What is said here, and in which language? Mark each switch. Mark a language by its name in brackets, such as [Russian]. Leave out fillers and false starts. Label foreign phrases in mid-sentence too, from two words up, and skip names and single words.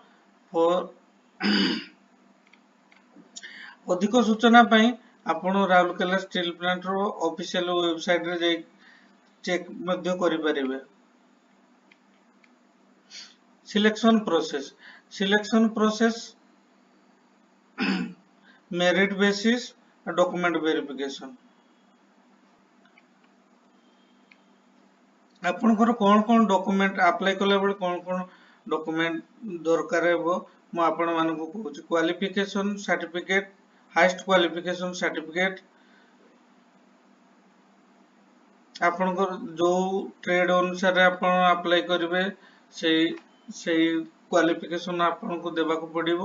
[Odia] ଅଧିକ ସୂଚନା ଆପଣ ରାଉରକେଲା ଷ୍ଟିଲ ପ୍ଲାଣ୍ଟ ର [English] official website [Odia] ରେ ଯାଇ ଚେକ ମଧ୍ୟ କରି ପାରିବେ। [English] Selection process merit basis document verification. [Odia] ଆପଣଙ୍କର କଣ ଡକୁमेଣ୍ଟ ଆପ୍ଲାଏ କଲା ବେଳେ କଣ ଡକୁमेଣ୍ଟ ଦରକାର ହେବ ମୁଁ ଆପଣ ମାନଙ୍କୁ କହୁଛି। [English] qualification certificate, highest qualification certificate, [Odia] ଆପଣଙ୍କର ଯୋଉ ଟ୍ରେଡ ଅନୁସାରେ ଆପଣ ଆପ୍ଲାଏ କରିବେ ସେଇ ସେଇ କ୍ୱାଲିଫିକେସନ ଆପଣଙ୍କୁ ଦେବାକୁ ପଡିବ।